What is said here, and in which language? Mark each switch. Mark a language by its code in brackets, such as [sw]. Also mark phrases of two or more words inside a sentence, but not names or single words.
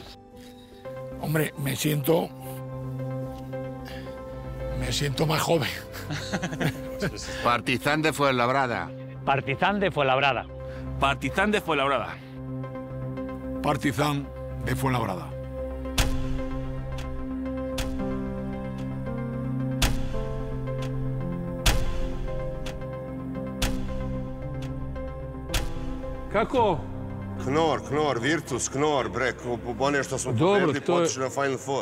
[es] Hombre, me siento más joven. Partizan de Fuenlabrada. Partizan de Fuenlabrada. Partizan de Fuenlabrada. Partizan de Fuenlabrada. [sr] Kako? Knor, Virtus, Knor, bre, one što smo pobedili, potišli na Final Four.